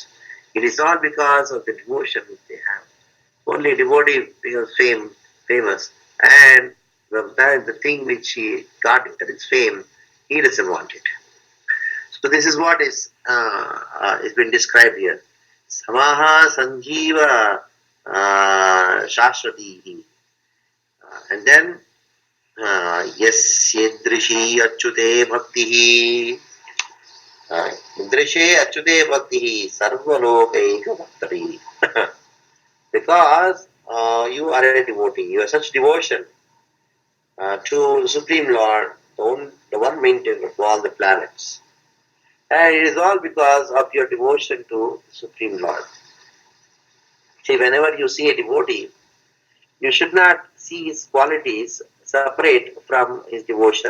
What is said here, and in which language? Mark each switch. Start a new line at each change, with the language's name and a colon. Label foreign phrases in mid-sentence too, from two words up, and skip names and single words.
English: It is all because of the devotion which they have. Only a devotee becomes famous, and the thing which he got, that is fame, he doesn't want it. So this is what is been described here.
Sanskrit: Samaha Sanjeeva Shashwatihi. And then Yasyedrishi Achyute Bhaktihi. Indrishe Achyute Bhaktihi Sarvalokaika Bhaktari.
English: Because you are a devotee, you have such devotion to the Supreme Lord, the one maintainer of all the planets. And it is all because of your devotion to the Supreme Lord. See, whenever you see a devotee, you should not see his qualities separate from his devotion.